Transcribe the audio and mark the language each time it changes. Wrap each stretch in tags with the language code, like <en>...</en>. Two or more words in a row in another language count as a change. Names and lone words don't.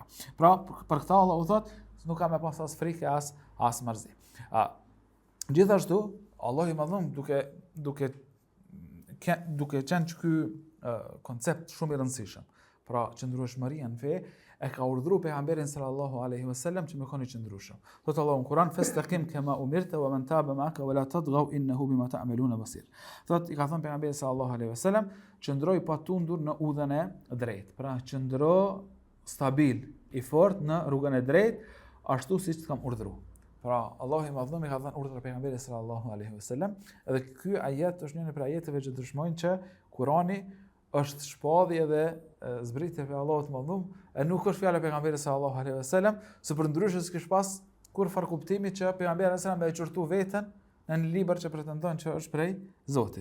<sq>Pra për këtë Allahu thotë, nuk ka më pas as frikë as mërzi. Gjithashtu Allah i madhëm duke qenë që ky koncept shumë i rëndësishëm, pra qëndrueshmëria në fe, e ka urdhëruar pejgamberin</sq> <ar>صلى الله عليه وسلم</ar> <sq>që më koni qëndrueshëm. Thot Allahu në Kur'an</sq> <ar>فاستقم كما أمرت ومن تاب معك ولا تطغوا إنه بما تعملون بصير.</ar> <sq>Thot i ka thënë pejgamberi</sq> <ar>صلى الله عليه وسلم,</ar> <sq>qëndroj pa tundur në udhën e drejtë. Pra qëndro stabil, i fortë në rrugën e drejtë, ashtu siç kam urdhëruar. Pra Allahu i madhëm i ka dhënë urdhër pejgamberit</sq> <ar>صلى الله عليه وسلم,</ar> <sq>edhe ky ajet është një prej ajeteve që dëshmojnë që Kurani është shpallje dhe zbritje për Allahut të madhëm, e nuk është fjala e pejgamberit</sq> <ar>صلى الله عليه وسلم,</ar> <sq>se përndryshe s'kish pas kur far kuptimi që pejgamberi</sq> <ar>صلى الله عليه وسلم</ar> <sq>e qortu veten në një libër që pretendon që është prej Zotit.</sq>